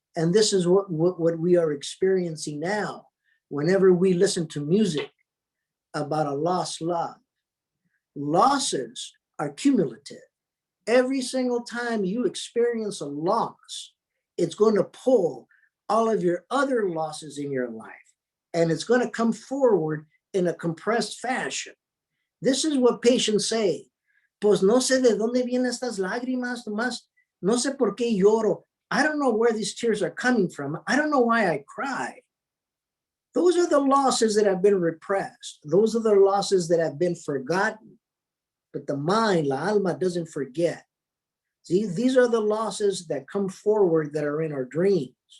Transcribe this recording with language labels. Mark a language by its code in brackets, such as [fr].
[en] And this is what we are experiencing now. Whenever we listen to music about a lost love, losses are cumulative. Every single time you experience a loss, it's going to pull all of your other losses in your life, and it's going to come forward in a compressed fashion. This is what patients say. [es] Pues no sé de dónde vienen estas lágrimas, nomás, no sé por qué lloro. [en] I don't know where these tears are coming from. I don't know why I cry. Those are the losses that have been repressed. Those are the losses that have been forgotten. But the mind, [es] la alma, [en] doesn't forget. See, these are the losses that come forward that are in our dreams.